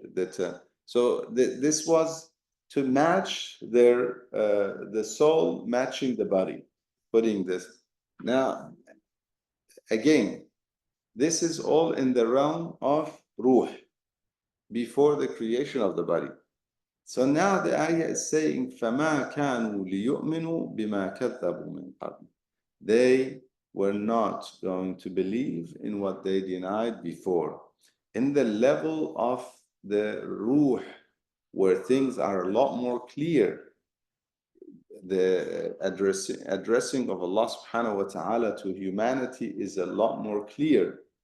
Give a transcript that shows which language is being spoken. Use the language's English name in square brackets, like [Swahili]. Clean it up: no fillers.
[English] This was to match the soul matching the body, putting this. Now, again, this is all in the realm of ruh, before the creation of the body. So now the ayah is saying, [Arabic] فَمَا كَانُوا لِيُؤْمِنُوا بِمَا كَذَّبُوا مِنْ قَبْلِ. [English] They were not going to believe in what they denied before. In the level of the ruh, where things are a lot more clear, the addressing of Allah subhanahu wa ta'ala to humanity is a lot more clear.